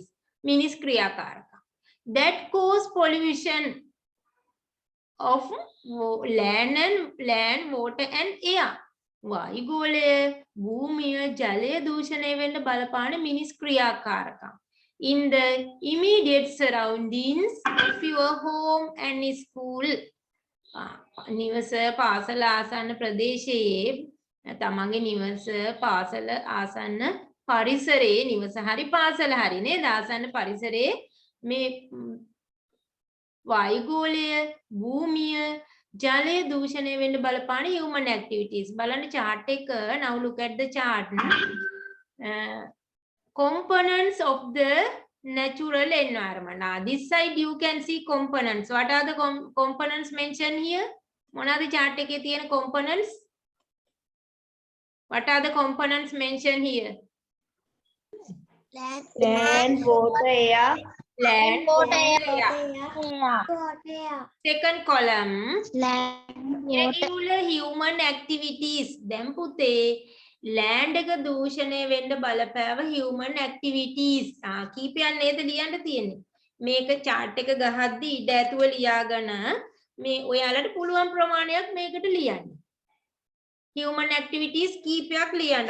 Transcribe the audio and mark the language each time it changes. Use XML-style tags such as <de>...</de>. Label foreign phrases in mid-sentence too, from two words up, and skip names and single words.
<si>මිනිස් ක්‍රියාකාරක.</si> <en>That cause pollution of land, water and air.</en> <si>වායුගෝලය, භූමිය, ජලය දූෂණය වෙන්න බලපාන මිනිස් ක්‍රියාකාරකම්.</si> <en>In the immediate surroundings of your home and school.</en> <si>නිවස පාසල ආසන්න ප්‍රදේශයේ තමන්ගේ නිවස පාසල ආසන්න පරිසරයේ නිවස හරි පාසල හරි නේද ආසන්න පරිසරයේ මේ වායුගෝලය භූමිය ජලය දූෂණය වෙන්න බලපාන</si> <en>human activities</en> <si>බලන්න chart එක.</si> <en>Now look at the chart. Components of the natural environment. Now this side you can see components. What are the components mentioned here?</en> <si>මොනවාද chart එකේ තියෙන components?</si> <en>What are the components mentioned here? land, water, air. Land, water, air. Water. Second column. Land, water. Regular human activities.</en> <si>දැන් පුතේ land එක දූෂණය වෙන්න බලපෑව</si> <en>human activities.</en> <si>කීපයක් නේද ලියන්න තියෙන්නේ. මේක chart එක ගහද්දි ඉඩ ඇතුව ලියාගෙන මේ ඔයාලට පුළුවන් ප්‍රමාණයක් මේකට ලියන්න.</si> <en>human activities</en> <si>කීපයක් ලියන්න.</si>